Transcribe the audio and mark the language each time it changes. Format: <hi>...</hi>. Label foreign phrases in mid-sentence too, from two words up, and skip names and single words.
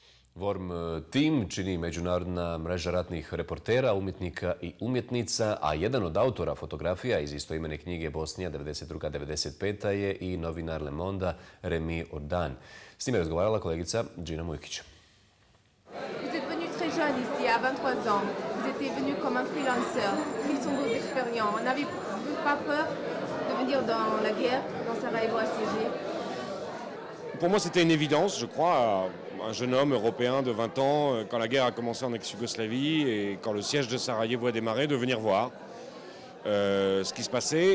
<bs>Worm Team čini međunarodna mreža ratnih reportera, umjetnika i umjetnica, a jedan od autora fotografija iz istoimene knjige Bosnija 92-95 je i novinar Le Monda Remi Ordan. S njim je razgovarala kolegica Džina Mujkić.</bs> <fr>Vous êtes venu très jeune ici, à 23 ans. Vous étiez venu comme un freelanceur. Quelles sont vos expériences? N'avez-vous pas peur de venir dans la guerre, dans Sarajevo assiégé? Pour moi, c'était une évidence, je crois, un jeune homme européen de 20 ans, quand la guerre a commencé en ex-Yougoslavie et quand le siège de Sarajevo a démarré, de venir voir ce qui se passait.</fr>